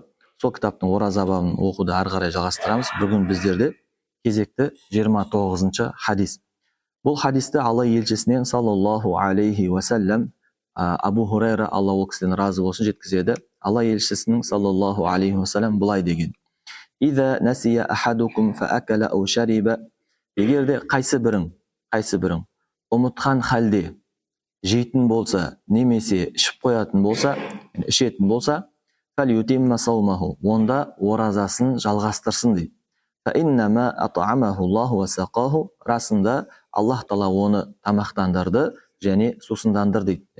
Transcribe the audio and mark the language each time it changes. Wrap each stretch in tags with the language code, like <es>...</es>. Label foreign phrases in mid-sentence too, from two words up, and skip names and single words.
<kk>Сол кітаптың ораза бабын оқуды ары қарай жалғастырамыз. Бүгін біздерде кезекті 29-шы хадис. Бұл хадисті Алла елшісінен</kk> <ar>صلى الله عليه وسلم</ar> <kk>Абу Хурайра, Алла ол кісіден разы болсын, жеткізеді. Алла елшісінің</kk> <ar>صلى الله عليه وسلم</ar> <kk>былай деген:</kk> <ar>إذا نسي أحدكم فأكل أو شرب.</ar> <kk>Егерде қайсы бірің ұмытқан халде жейтін болса, немесе ішіп қоятын болса, ішетін болса,</kk> <ar>فليتم صومه,</ar> <kk>онда оразасын жалғастырсын дейді.</kk> <ar>فإنما أطعمه الله وسقاه,</ar> <kk>расында Аллах Тағала оны тамақтандырды және сусындандырды дейді.</kk>